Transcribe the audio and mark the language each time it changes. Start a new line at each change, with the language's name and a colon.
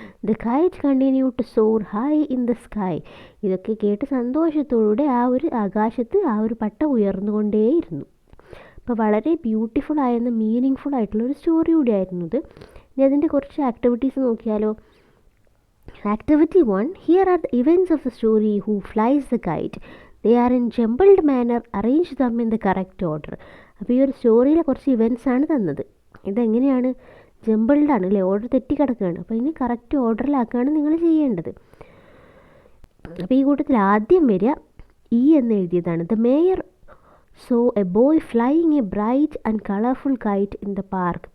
English: The kite continue to soar high in the sky.
Malayalam: ഇതൊക്കെ കേട്ട് സന്തോഷത്തോടെ ആ ഒരു ആകാശത്ത് ആ ഒരു പട്ടം ഉയർന്നുകൊണ്ടേയിരുന്നു. അപ്പോൾ വളരെ ബ്യൂട്ടിഫുൾ ആയിരുന്ന മീനിങ് ഫുൾ ആയിട്ടുള്ള ഒരു സ്റ്റോറി കൂടിയായിരുന്നു ഇത്. ഇനി അതിൻ്റെ കുറച്ച് ആക്ടിവിറ്റീസ് നോക്കിയാലോ.
English: Activity 1. Here are the events of the story. Who flies the kite? They are in jumbled manner. Arrange them in the correct order.
Malayalam: അപ്പോൾ ഈ ഒരു സ്റ്റോറിയിലെ കുറച്ച് ഇവൻറ്റ്സ് ആണ് തന്നത്. ഇതെങ്ങനെയാണ്? ജംബിൾഡ് ആണ് അല്ലേ, ഓർഡർ തെറ്റിക്കിടക്കുകയാണ്. അപ്പോൾ ഇനി കറക്റ്റ് ഓർഡറിലാക്കുകയാണ് നിങ്ങൾ ചെയ്യേണ്ടത്. അപ്പോൾ ഈ കൂട്ടത്തിൽ ആദ്യം വരിക ഇ എന്ന് എഴുതിയതാണ്.
English: The mayor saw a boy flying a bright and colourful kite in the park.